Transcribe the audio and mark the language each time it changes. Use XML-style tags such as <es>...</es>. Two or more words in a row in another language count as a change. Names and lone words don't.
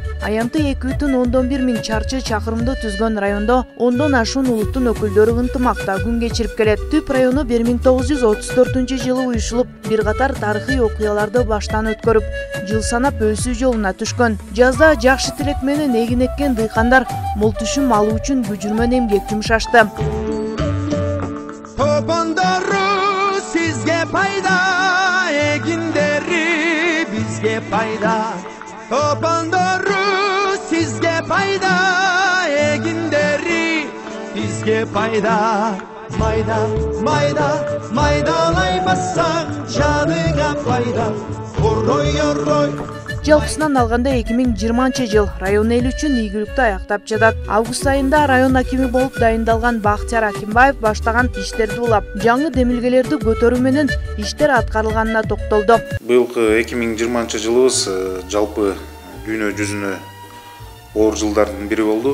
<ky>Аянты 2,1 миң чарчы чакырымды түзгөн райондо 10дон ашуун улуттун өкүлдөрү ынтымакта күн кечирип келет. Түп району 1934-жылы уюшулуп, бир катар тарыхый окуяларды баштан өткөрүп, жыл санап өсүү жолуна түшкөн. Жазда жакшы тилек менен эгин эккен дыйкандар мол түшүм алуу үчүн күжүрмөн эмгек жумшашты. Topandoru sizge payda, eginderi bizge payda. Topandoru sizge payda, eginderi bizge payda. Mayda, mayda, maydalaymasan canına fayda. Oroy, oroy. Жалпысынан алганда 2020 жыл район эл үчүн ийгиликтүү аяктап жатат. Август айында район акими болуп дайындалган Бактияр Акимбаев баштаган иштерди улап, жаңы демилгелерди көтөрүү менен иштер аткарылганына токтолду. Быйылкы 2020 жылыбыз жалпы дүйнө жүзүнө оор жылдардын бири болду.</ky>